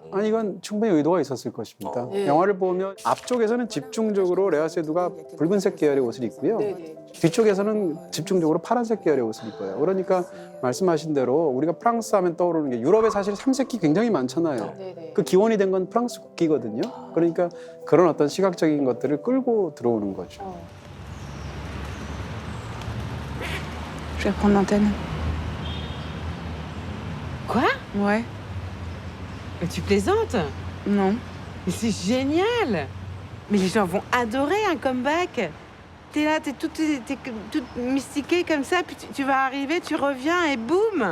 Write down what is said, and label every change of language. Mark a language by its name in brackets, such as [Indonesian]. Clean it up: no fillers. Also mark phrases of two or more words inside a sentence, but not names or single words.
[Korean] 아니 이건 충분히 의도가 있었을 것입니다. 영화를 보면 앞쪽에서는 집중적으로 레아 세두가 붉은색 계열의 옷을 입고요. 뒤쪽에서는 집중적으로 파란색 계열의 옷을 입어요. 그러니까 말씀하신 대로 우리가 프랑스 하면 떠오르는 게 유럽에 사실 삼색기 굉장히 많잖아요. 그 기원이 된 건 프랑스 국기거든요. 그러니까 그런 어떤 시각적인 것들을 끌고 들어오는 거죠. [French] Je vais reprendre l'antenne. Quoi? Ouais. Mais tu plaisantes? Non. Mais c'est génial! Mais les gens vont adorer un comeback. T'es là, t'es toute mystiquée comme ça, puis tu vas arriver, tu reviens et boum!